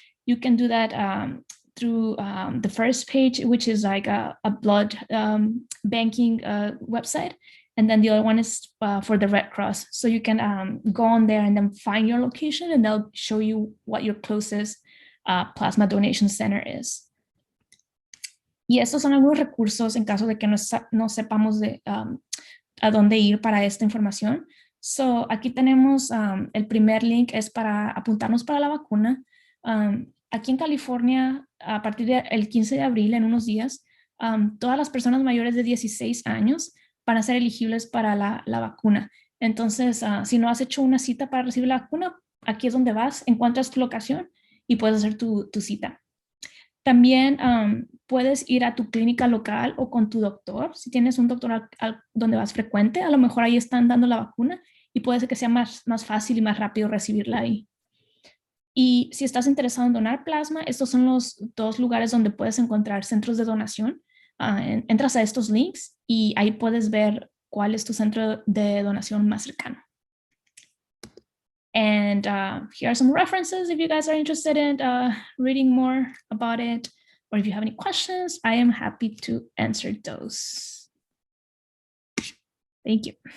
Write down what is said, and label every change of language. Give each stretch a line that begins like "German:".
English: You can do that through the first page, which is like a blood banking website. And then the other one is for the Red Cross. So you can go on there and then find your location, and they'll show you what your closest plasma donation center is.
Spanish: Y estos son algunos recursos en caso de que no sepamos de a dónde ir para esta información. So, aquí tenemos el primer link es para apuntarnos para la vacuna. Aquí en California, a partir del 15 de abril, en unos días, todas las personas mayores de 16 años van a ser elegibles para la vacuna. Entonces, si no has hecho una cita para recibir la vacuna, aquí es donde vas, encuentras tu locación y puedes hacer tu cita. También puedes ir a tu clínica local o con tu doctor. Si tienes un doctor donde vas frecuente, a lo mejor ahí están dando la vacuna y puede ser que sea más fácil y más rápido recibirla ahí. Y si estás interesado en donar plasma, estos son los dos lugares donde puedes encontrar centros de donación. Entras a estos links y ahí puedes ver cuál es tu centro de donación más cercano.
English: And here are some references if you guys are interested in reading more about it, or if you have any questions, I am happy to answer those. Thank you.